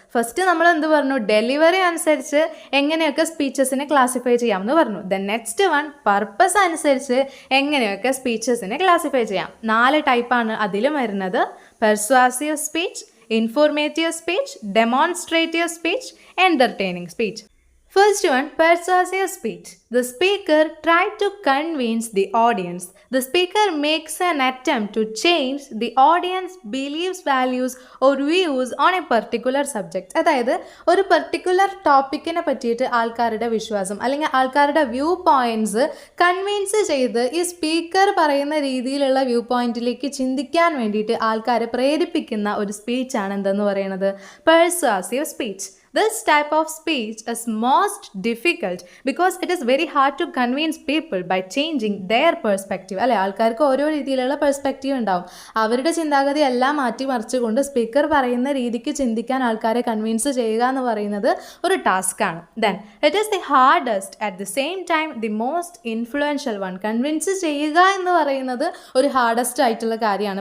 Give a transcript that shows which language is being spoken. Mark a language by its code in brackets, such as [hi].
[ml] First നമ്മൾ എന്ത് പറഞ്ഞു? ഡെലിവറി അനുസരിച്ച് എങ്ങനെയൊക്കെ സ്പീച്ചസിനെ ക്ലാസിഫൈ ചെയ്യാമെന്ന് പറഞ്ഞു. [en] then next one, [ml] പർപ്പസ് അനുസരിച്ച് എങ്ങനെയൊക്കെ സ്പീച്ചസിനെ ക്ലാസിഫൈ ചെയ്യാം. 4 ടൈപ്പാണ് അതിലും വരുന്നത്. പെർസ്വാസീവ് speech, informative speech, demonstrative speech, entertaining speech. [en] First one, persuasive speech. The speaker tried to convince the audience. The speaker makes an attempt to change the audience beliefs, values or views on a particular subject. [ml] അതായത് ഒരു particular ടോപ്പിക്കിനെ പറ്റിയിട്ട് ആൾക്കാരുടെ വിശ്വാസം അല്ലെങ്കിൽ ആൾക്കാരുടെ view points convince ചെയ്ത് ഈ speaker പറയുന്ന രീതിയിലുള്ള വ്യൂ പോയിന്റിലേക്ക് ചിന്തിക്കാൻ വേണ്ടിയിട്ട് ആൾക്കാരെ പ്രേരിപ്പിക്കുന്ന ഒരു സ്പീച്ചാണ് എന്തെന്ന് പറയുന്നത്? [en] Persuasive speech. This type of speech is most difficult because it is very hard to convince people by changing their perspective. [ml] അല്ലെ, ആൾക്കാർക്ക് ഓരോ രീതിയിലുള്ള പെർസ്പെക്റ്റീവ് ഉണ്ടാവും. അവരുടെ ചിന്താഗതി എല്ലാം മാറ്റിമറിച്ചുകൊണ്ട് സ്പീക്കർ പറയുന്ന രീതിക്ക് ചിന്തിക്കാൻ ആൾക്കാരെ കൺവിൻസ് ചെയ്യുക എന്ന് പറയുന്നത് ഒരു ടാസ്ക്കാണ്. [en] Then it is the hardest at the same time the most influential one. [ml] Convince ചെയ്യുക എന്ന് പറയുന്നത് ഒരു ഹാർഡസ്റ്റ് ആയിട്ടുള്ള കാര്യമാണ്.